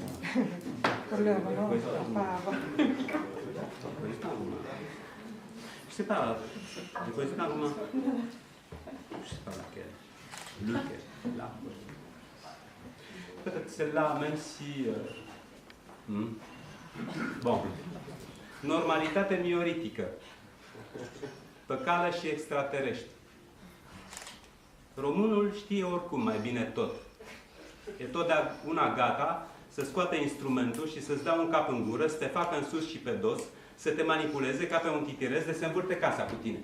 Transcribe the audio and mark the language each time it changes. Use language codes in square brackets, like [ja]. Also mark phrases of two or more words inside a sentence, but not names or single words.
[fr] Je sais pas, des poésies en roumain. Je sais pas laquelle. Lequel. Là. Peut-être celle-là, même si... Bon. [ro] normalitate mioritică, păcală și extraterestri. Românul știe oricum mai bine tot. E totdeauna gata să scoată instrumentul și să-ți dea un cap în gură, să te facă în sus și pe dos, să te manipuleze ca pe un titirez de se învârte casa cu tine.